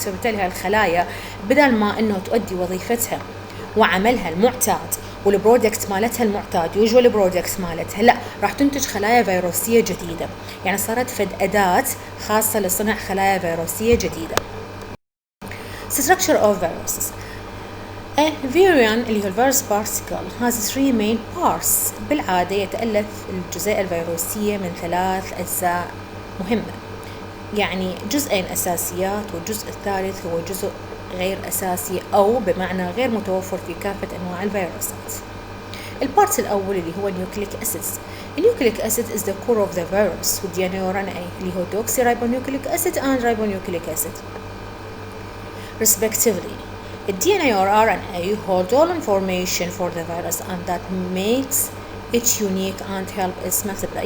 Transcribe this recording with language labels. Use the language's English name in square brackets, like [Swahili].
[Arabic] فبالتالي هاي الخلايا بدل ما أنه تؤدي وظيفتها وعملها المعتاد والبرودكت مالتها المعتاد يوجوال برودكت مالتها، لا، راح تنتج خلايا فيروسية جديدة، يعني صارت فد أداة خاصة لصنع خلايا فيروسية جديدة. [English] Structure of viruses. A virion [Arabic] اللي هو الفيروس [English] particle has three main parts. [Arabic] بالعادة يتألف الجزيئة الفيروسية من 3 أجزاء مهمة، يعني جزئين أساسيات والجزء الثالث هو جزء غير أساسي أو بمعنى غير متوفر في كافة أنواع الفيروسات. البارت الأول اللي هو nucleic acids. [English] النيوكليك acid is the core of the virus with DNA or RNA [Arabic] اللي هو [English] deoxyribonucleic acid and ribonucleic acid respectively. The DNA or RNA hold all information for the virus and that makes it unique and help its multiply.